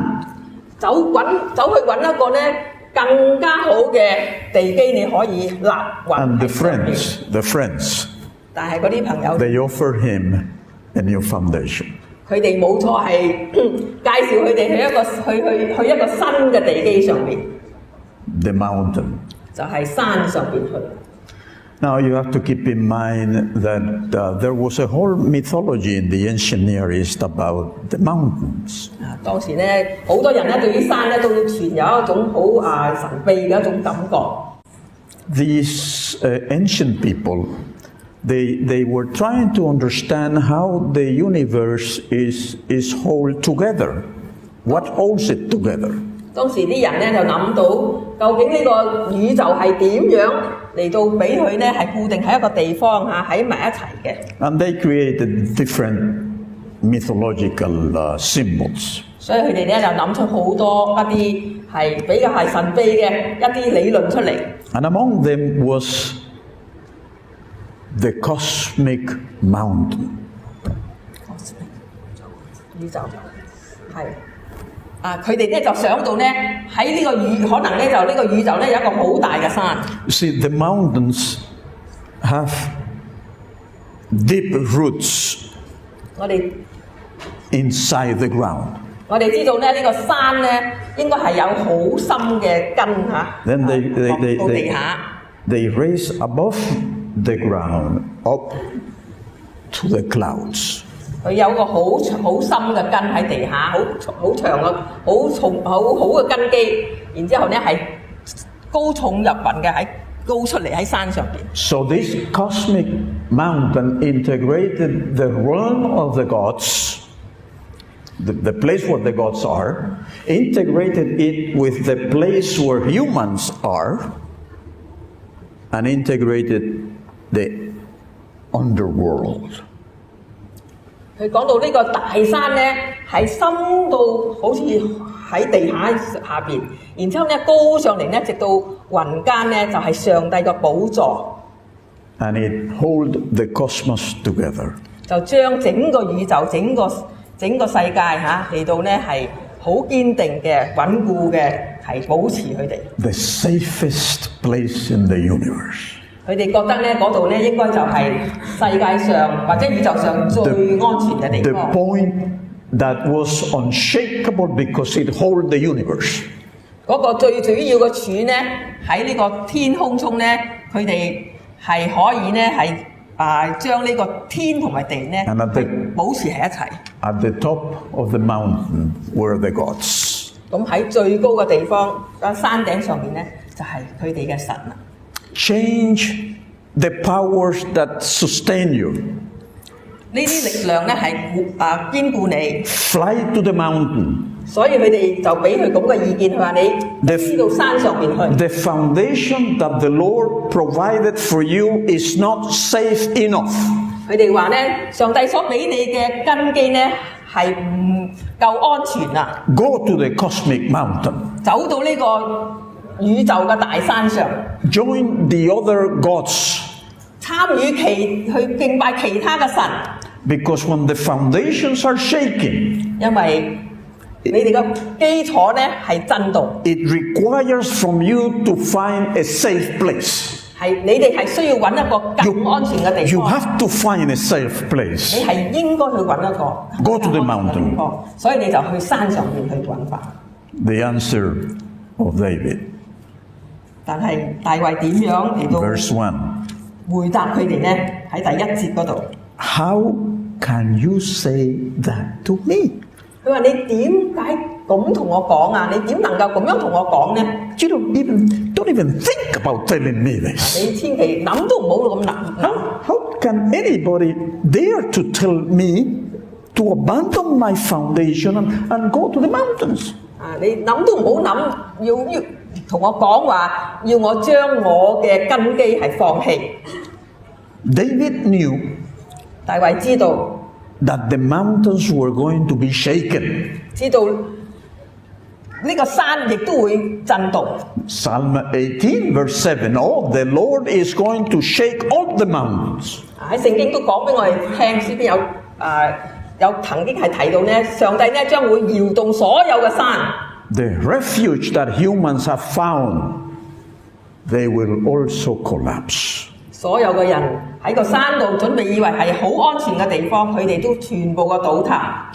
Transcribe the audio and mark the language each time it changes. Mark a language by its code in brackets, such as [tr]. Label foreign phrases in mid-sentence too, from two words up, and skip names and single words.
[yue] 走去揾一個咧更加好嘅地基，你可以立穩 [en] And [yue] 喺上面。 [en] the friends, [yue] 但係嗰啲朋友， [en] they offer him a new foundation. [yue] 佢哋冇錯係介紹佢哋去一個新嘅地基上面， [en] The mountain. [yue] 就係山上邊去。 [en] Now you have to keep in mind that there was a whole mythology in the ancient Near East about the mountains. [yue] 當時咧，好多人咧對於山咧都存有一種好神秘嘅一種感覺。 [en] These ancient people, they were trying to understand how the universe is held together. What holds it together? [yue] 當時啲人咧就諗到，究竟呢個宇宙係點樣嚟到俾佢咧係固定喺一個地方喺埋一齊嘅。 [en] And they created different mythological symbols. [yue] 所以佢哋咧就諗出好多一啲係比較係神秘嘅一啲理論出嚟。 [en] And among them was the cosmic mountain. [yue] 宇宙係佢哋咧就想到咧喺呢個可能咧就呢個宇宙咧有一個好大嘅山。 [en] You see, the mountains have deep roots [yue] 我哋 [en] inside the ground. [yue] 我哋知道咧呢個山咧應該係有好深嘅根 [en] Then they [yue] 落到地下。 [en] they raise above the ground up to the clouds. [yue] 佢有個好深嘅根喺地下，好長嘅、好嘅根基，然之後咧係高重入雲嘅，高出嚟喺山上邊。 [en] So this cosmic mountain integrated the realm of the gods, the place where the gods are, integrated it with the place where humans are, and integrated the underworld. [yue] 佢講到呢個大山咧係深到好似喺地下邊，然之後咧高上嚟咧，直到雲間咧就係上帝嘅寶座， [en] And it hold the cosmos together. [yue] 就將整個宇宙、整個世界嚟到咧係好堅定嘅、穩固嘅，係保持佢哋。 [en] The safest place in the universe. [yue] 佢哋覺得咧嗰度咧應該就係世界上或者宇宙上最安全嘅地 [en] The [yue] 方。 [en] point that was unshakable because it hold the universe. [yue] 嗰個最主要嘅柱咧喺呢個天空中咧，佢哋係可以咧係將呢個天同埋地咧 [en] And at the- [yue] 保持喺一齊。 [en] At the top of the mountain were the gods. [yue] 咁喺最高嘅地方，山頂上面咧就係佢哋嘅神啦。 [en] Change the powers that sustain you. [yue] 呢啲力量咧係堅固你， [en] Fly to the mountain. [yue] 所以佢哋就俾佢咁嘅意見，佢話你飛到山上面去。 [en] The foundation that the Lord provided for you is not safe enough. [yue] 佢哋話咧，上帝所俾你嘅根基咧係唔夠安全啊！ [en] Go to the cosmic mountain. [yue] 走到呢個宇宙嘅大山上， [en] Join the other gods. [yue] 參與去敬拜其他嘅神， [en] Because when the foundations are shaking, [yue] 因為你哋嘅基礎咧係震動， [en] it requires from you to find a safe place. [yue] 係你哋係需要揾一個更安全嘅地 [en] You [yue] 方。 [en] have to find a safe [yue] 你 [en] place. [yue] 係應該去揾一個 [en] Go to the [yue] 更安全嘅 [en] mountain. [yue] 地方，所以你就去山上面去揾法。 [en] The answer of David, [yue] 但係大衛點樣嚟到 [en] verse 1. [yue] 回答佢哋呢？喺第一節嗰度， [en] How can you say that to me? [yue] 佢話：你點解咁同我講啊？你點能夠咁樣同我講呢？ [en] You don't even think about telling me this. [yue] 你千祈諗都唔好咁諗。 [en] How can anybody dare to tell me to abandon my foundation and go to the mountains? 啊！ [yue] 你諗都唔好諗，要同我講話，要我將我嘅根基係放棄。 [en] David knew [yue] 大衛知道， [en] that the mountains were going to be shaken. [yue] 知道呢個山亦都會震動。 [en] Psalm 18 verse 7. Oh, the Lord is going to shake all the mountains. [yue] 喺聖經都講俾我哋聽，詩篇有曾經係提到呢，上帝呢將會搖動所有嘅山。 [en] The refuge that humans have found, they will also collapse. [yue] 所有嘅人喺個山度準備以為係好安全嘅地方，佢哋都全部嘅倒塌。